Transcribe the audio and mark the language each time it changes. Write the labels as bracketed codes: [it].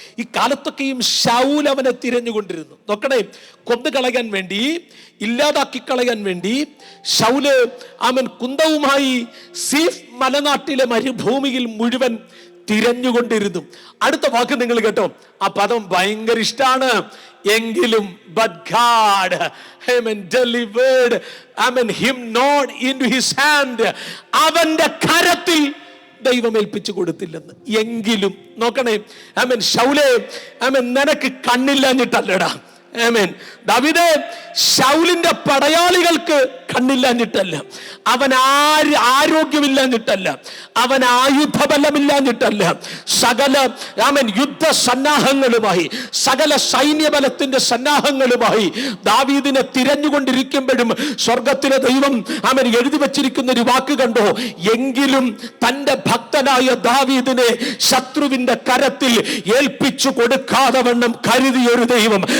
[ml] ഈ കാലത്തൊക്കെയും ശൗൽ അവനെ തിരഞ്ഞുകൊണ്ടിരുന്നു. നോക്കണേ, കൊന്നുകളയാൻ വേണ്ടി, ഇല്ലാതാക്കി കളയാൻ വേണ്ടി ശൗല് അവൻ കുന്തവുമായി സീഫ് മലനാട്ടിലെ മരുഭൂമിയിൽ മുഴുവൻ തിരഞ്ഞുകൊണ്ടിരുന്നു. അടുത്ത വാക്ക് നിങ്ങൾ കേട്ടോ, ആ പദം ഭയങ്കര ഇഷ്ടമാണ്. എങ്കിലും [en] but God delivered him not into his hand. [ml] അവന്റെ കരത്തിൽ ദൈവം ഏൽപ്പിച്ചു കൊടുത്തില്ലെന്ന്. എങ്കിലും നോക്കണേ, ശൗലേ, നിനക്ക് കണ്ണില്ലാഞ്ഞിട്ടല്ലടാ. ദാവീദേ, ശൗലിന്റെ പടയാളികൾക്ക് കണ്ണില്ലാഞ്ഞിട്ടല്ല, അവൻ ആരോഗ്യമില്ലാഞ്ഞിട്ടല്ല, അവൻ ആയുധബലമില്ലാഞ്ഞിട്ടല്ല, സകല യുദ്ധ സന്നാഹങ്ങളുമായി, സകല സൈന്യബലത്തിന്റെ സന്നാഹങ്ങളുമായി ദാവീദിനെ തിരഞ്ഞുകൊണ്ടിരിക്കുമ്പോഴും സ്വർഗത്തിലെ ദൈവം എഴുതി വച്ചിരിക്കുന്ന ഒരു വാക്ക് കണ്ടോ, എങ്കിലും തന്റെ ഭക്തനായ ദാവീദിനെ ശത്രുവിന്റെ കരത്തിൽ ഏൽപ്പിച്ചു കൊടുക്കാതെ വണ്ണം കരുതിയൊരു ദൈവം.